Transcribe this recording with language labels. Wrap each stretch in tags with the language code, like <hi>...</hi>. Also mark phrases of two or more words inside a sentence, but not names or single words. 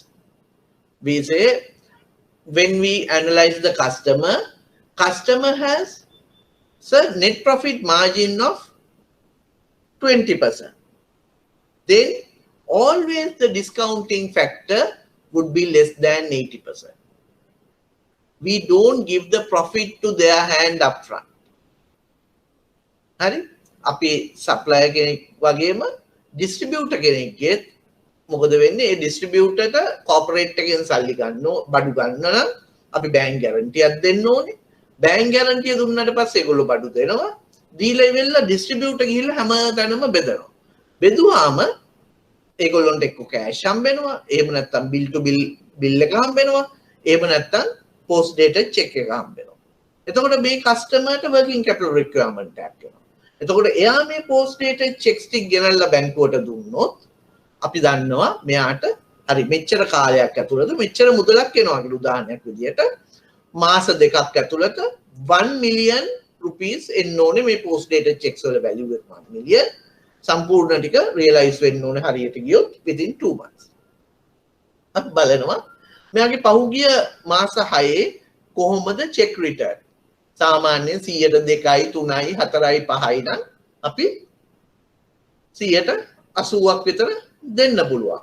<en>We say when we analyze the customer has net profit margin of 20%. Then always the discounting factor would be less than 80%. We don't give the profit to their hand upfront.</en> <si>හරි? අපි supplier කෙනෙක් වගේම distributor කෙනෙක්ගෙත් මොකද වෙන්නේ? ඒ distributorට corporate එකෙන් සල්ලි ගන්න බඩු ගන්න නම් අපි</si> <en>bank guarantee</en> <si>එකක් දෙන්න ඕනේ.</si> <en>bank guarantee</en> <si>දුන්නාට පස්සේ ඒගොල්ලෝ බඩු දෙනවා. දීලා ඉවෙලා distributor ගිහිල්ලා හැමතැනම බෙදනවා. බෙදුවාම ඒගොල්ලොන්ට එක්ක cash හම්බෙනවා. එහෙම නැත්නම්</si> <en>bill to bill</en> <si>එක හම්බෙනවා. එහෙම නැත්නම්</si> <en>post dated check</en> <si>එක හම්බෙනවා. එතකොට මේ customer ට</si> <en>working capital requirement</en> <si>එකක් එනවා. එතකොට එයා මේ</si> <en>post dated checks</en> <si>ටික ගෙනල්ලා බැංකුවට දුන්නොත් අපි දන්නවා මෙයාට හරි මෙච්චර කාලයක් ඇතුළත මෙච්චර මුදලක් එනවා කියලා උදාහරණයක් විදියට මාස දෙකක් ඇතුළත</si> <en>1 million rupees</en> <si>එන්න ඕනේ මේ</si> <en>post dated checks</en> <si>වල value එක 1 million සම්පූර්ණ ටික realize වෙන්න ඕනේ හරියට ගියොත්</si> <en>within 2 months.</en> <si>අපි බලනවා මෙයාගේ පහුගිය මාස 6 කොහොමද</si> <en>check return</en> <si>සාමාන්‍යයෙන් 102යි 3යි 4යි 5යි නම් අපි 80ක් විතර දෙන්න පුළුවන්.</si>